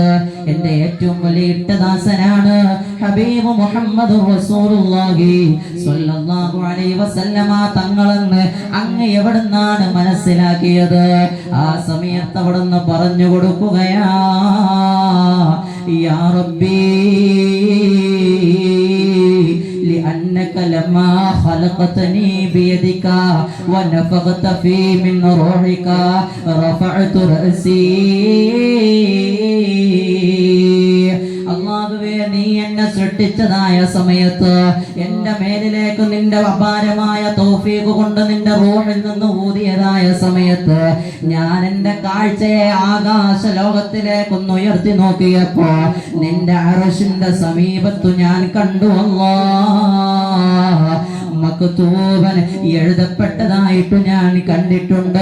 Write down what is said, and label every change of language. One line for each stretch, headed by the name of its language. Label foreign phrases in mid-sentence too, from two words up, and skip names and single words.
Malayalam: എന്റെ ഏറ്റവും വലിയ ഇഷ്ടദാസനാണ് ഹബീബ് മുഹമ്മദ്
Arabic: رسول الله صلى الله عليه وسلم
Malayalam: തങ്ങളെന്ന് അങ്ങ് എവിടുന്നാണ് മനസ്സിലാക്കിയത്? ആ സമയത്ത് അവിടുന്ന് പറഞ്ഞു കൊടുക്കുകയാ,
Arabic: يا ربي لأنك لما خلقتني بيدك ونفخت في من روحك رفعت رأسي.
Malayalam: അല്ലാഹുവേ, നീ എന്നെ സൃഷ്ടിച്ചതായ സമയത്ത് എന്റെ മേലിലേക്ക് നിന്റെ അപാരമായ തൗഫീഖ് കൊണ്ട് നിന്റെ റൂഹിൽ നിന്ന് ഊതിയതായ സമയത്ത് ഞാൻ എന്റെ കാഴ്ചയെ ആകാശ ലോകത്തിലേക്കൊന്ന് ഉയർത്തി നോക്കിയപ്പോ നിന്റെ അർശിന്റെ സമീപത്തു ഞാൻ കണ്ടു
Arabic: الله مكتوبا
Malayalam: എഴുതപ്പെട്ടതായിട്ട് ഞാൻ കണ്ടിട്ടുണ്ട്.